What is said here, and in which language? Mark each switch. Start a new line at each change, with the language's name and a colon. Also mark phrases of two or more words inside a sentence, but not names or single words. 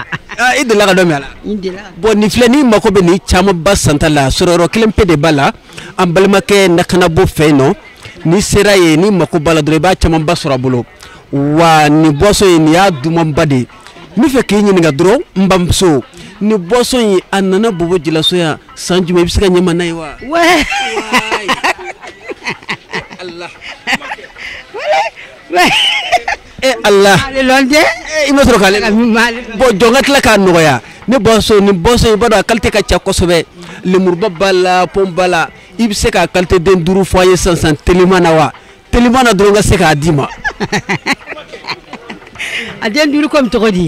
Bambara: i delila ka dɔ min a la bon nin filɛ ni mako bɛ nin camanba santa la sɔrɔyɔrɔ kelen pe de b'a la an balimakɛ Nakanabo fɛ yen nɔ ni sera ye ni mako b'a la dɔrɔn i b'a camanba sɔrɔ a bolo wa nin boisson in nin y'a dumanba de ye n bɛ fɛ k'i ɲininka dɔrɔn n bamuso ni boisson in a nana Bobo Jalaso yan san jumɛn i bɛ se ka ɲɛma n'a ye wa. Allah Allah i ma sɔrɔ k'ale bon jɔn ka tila k'a nɔgɔya ne boisson ni boisson i b'a dɔn a qualité ka ca kosɛbɛ lemuruba b'a la pomme b'a la i bɛ se k'a qualité den 5 fɔ an ye sisan teliman na wa teliman na dɔrɔn ka se k'a d'i ma. a den 5 comme tɔgɔ di.